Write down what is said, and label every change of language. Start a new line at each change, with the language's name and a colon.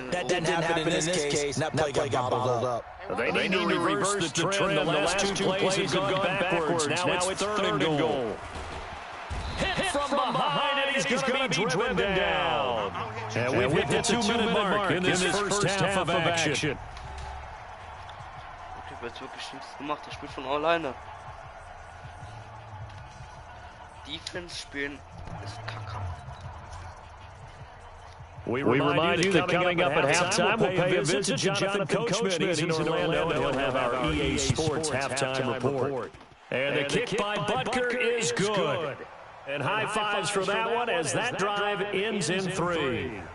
English: That didn't happen in this case. That play got bottled up. They need to reverse the trend. The last two plays have gone backwards. Now it's third and goal. Hit from behind, and he's going to be driven down. And we've hit the 2-minute mark in this first half of action.
German: Ich habe jetzt wirklich nichts gemacht, das Spiel von alleine. Defense spielen ist kacke.
English: We remind you that coming up at halftime, we'll pay a visit to Jonathan Coachman. He's in Orlando, and he'll have our EA Sports halftime report. And the kick by Butker is good. And high fives for that one as that drive ends in 3.